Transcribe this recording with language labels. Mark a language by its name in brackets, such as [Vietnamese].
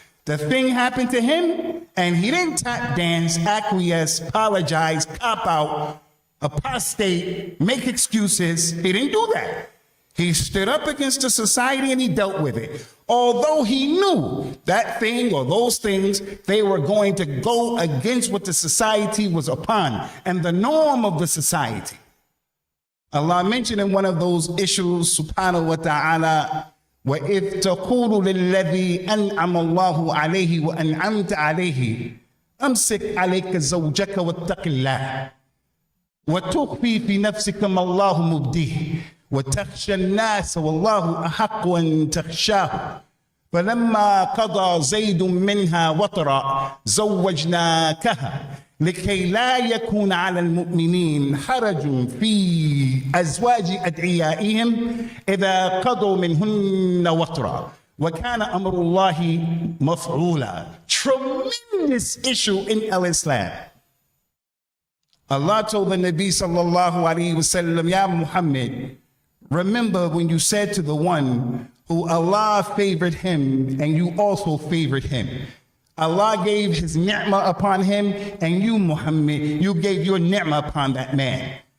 [English] The thing happened to him and he didn't tap dance, acquiesce, apologize, cop out, apostate, make excuses. He didn't do that. He stood up against the society and he dealt with it. Although he knew that thing or those things, they were going to go against what the society was upon and the norm of the society. Allah mentioned in one of those issues, [Arabic] subhanahu wa ta'ala, وَإِذْ تَقُولُ لِلَّذِي أَنْعَمَ اللَّهُ عَلَيْهِ وَأَنْعَمْتَ عَلَيْهِ أَمْسِكْ عَلَيْكَ زَوْجَكَ وَاتَّقِ اللَّهِ وتخفي في نفسك ما الله مبديه وتخشى الناس والله أحق أن تخشاه فلما قضى زيد منها وطرا زوجناكها لكي لا يكون على المؤمنين حرج في أزواج أدعيائهم إذا قضوا منهن وطرا وكان أمر الله مفعولا. [English] Tremendous issue in Islam. Allah told the Nabi sallallahu alayhi wasallam, Ya Muhammad, remember when you said to the one who Allah favored him and you also favored him. Allah gave his ni'mah upon him and you, Muhammad, you gave your ni'mah upon that man.